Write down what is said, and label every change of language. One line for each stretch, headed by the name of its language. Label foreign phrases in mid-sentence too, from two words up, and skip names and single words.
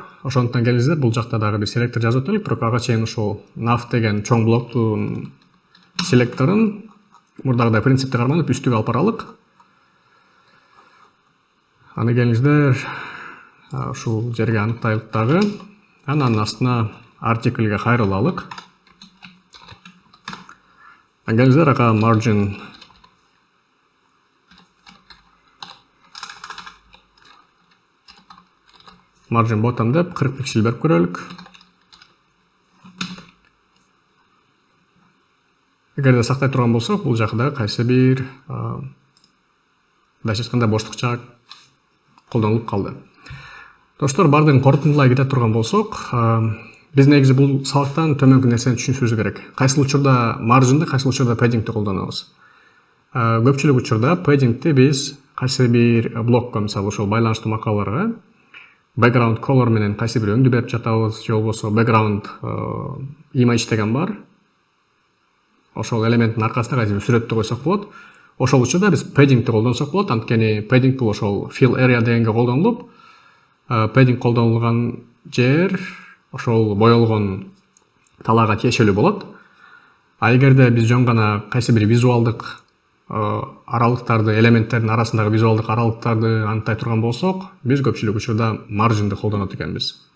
Kyrgyz: Ошондуктан келиңиздер, бул жакта дагы бир селектор жазып өтөлүк, бирок ага чейин ушул nav деген чоң блоктун селекторун мурдагыдай принципти карманып үстүгө алып баралык. Аны келиңиздер, ушул жерге аныктайлык дагы. Анан астына article'ге кайрылалык. Келиңиздер, ага margin bottom деп 40 пиксель берип көрөлүк. Эгерде сактай турган болсок, бул жакта кайсы бир мындайча айтканда боштукча колдонулуп калды. Достор, бардыгын корутундулай кете турган болсок, биз негизи бул сабактан төмөнкү нерсени түшүнүшүбүз керек. Кайсыл учурда margin'ди, кайсыл учурда padding'ти колдонобуз. Көпчүлүк учурда padding'ти биз кайсы бир блокко, мисалы ошол байланыштуу макалаларга
English: background color
Kyrgyz: менен кайсы бир өңдү берип жатабыз, же болбосо
English: background image
Kyrgyz: деген бар. Ошол элементтин аркасына кайсы бир сүрөттү койсок болот. Ошол учурда биз padding'ти колдонсок болот, анткени padding бул ошол
English: fill area
Kyrgyz: дегенге колдонулуп, padding колдонулган жер ошол боелгон талаага тиешелүү болот. А эгерде биз жөн гана кайсы бир визуалдык аралыктарды, элементтердин арасындагы визуалдык аралыктарды аныктай турган болсок, биз көпчүлүк учурда margin'ди колдонот экенбиз.